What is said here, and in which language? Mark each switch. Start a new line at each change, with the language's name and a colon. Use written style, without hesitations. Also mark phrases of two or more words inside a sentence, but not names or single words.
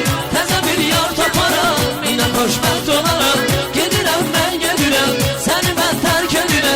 Azerbaijani: Təzə bir yar taparam, yine xoşbəxt olaram.
Turkish: Gedirəm ben gelirəm, seni ben terk edirəm.